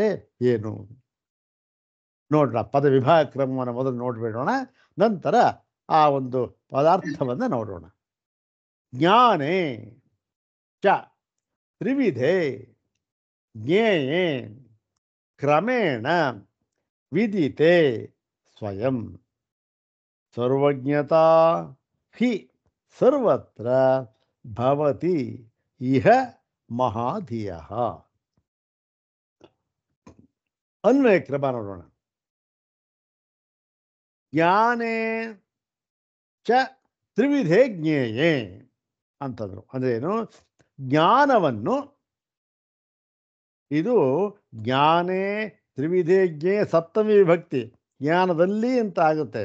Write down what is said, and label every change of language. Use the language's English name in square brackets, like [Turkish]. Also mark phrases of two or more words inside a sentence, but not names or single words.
[Kannada] ಏನು ನೋಡೋಣ, ಪದ ವಿಭಾಗ ಕ್ರಮವನ್ನು ಮೊದಲು ನೋಡಿಬಿಡೋಣ, ನಂತರ ಆ ಒಂದು ಪದಾರ್ಥವನ್ನು ನೋಡೋಣ. [Sanskrit] ಜ್ಞಾನೇ ಚ ತ್ರಿವಿಧೆ ಜ್ಞೇಯೇ ಕ್ರಮೇಣ ವಿದಿತೆ ಸ್ವಯಂ ಸರ್ವಜ್ಞತಾ ಹಿ ಸರ್ವತ್ರ ಭವತಿ ಇಹ ಮಹಾಧಿಯಃ. [Kannada] ಅನ್ವಯ ಕ್ರಮ ನೋಡೋಣ. [Sanskrit] ಜ್ಞಾನೇ ಚ ತ್ರಿವಿಧೆ ಜ್ಞೇಯೇ [Kannada] ಅಂತಂದ್ರು. ಅಂದ್ರೆ ಏನು? ಜ್ಞಾನವನ್ನು, ಇದು [Sanskrit] ಜ್ಞಾನೇ ತ್ರಿವಿಧೆ ಜ್ಞೇಯ [Kannada] ಸಪ್ತಮಿ ವಿಭಕ್ತಿ, ಜ್ಞಾನದಲ್ಲಿ ಅಂತ ಆಗುತ್ತೆ.